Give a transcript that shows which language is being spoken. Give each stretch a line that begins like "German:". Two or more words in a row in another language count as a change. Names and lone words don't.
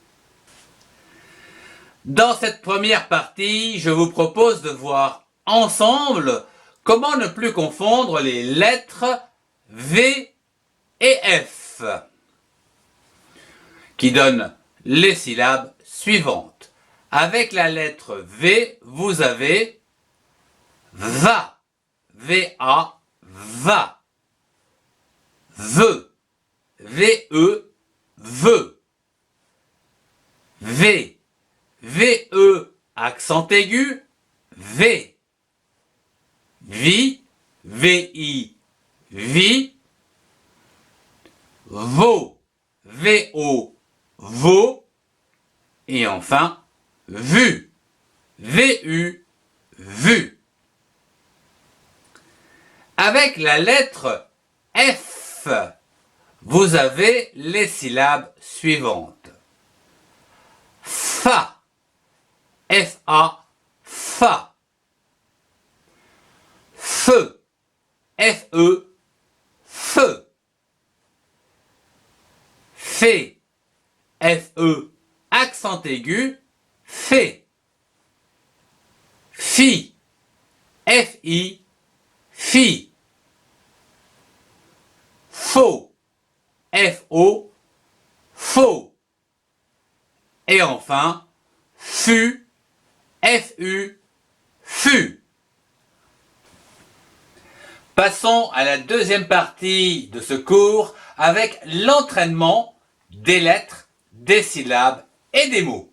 French: Dans cette première partie, je vous propose de voir ensemble comment ne plus confondre les lettres V et F, qui donnent les syllabes suivantes. Avec la lettre V, vous avez va, V-A, va, ve, V-E, veut, V, V-E, accent aigu, V, vi, V-I, vi, vo, V-O, vo, et enfin, vu, V-U, vu. Avec la lettre F, vous avez les syllabes suivantes. Fa, F-A, fa. Feu, F-E, feu. Fé, F-E, accent aigu, fé. Fi, F-I, fi. Faux, F-O, faux. Et enfin, fut, F-U, fut. Passons à la deuxième partie de ce cours avec l'entraînement des lettres, des syllabes et des mots.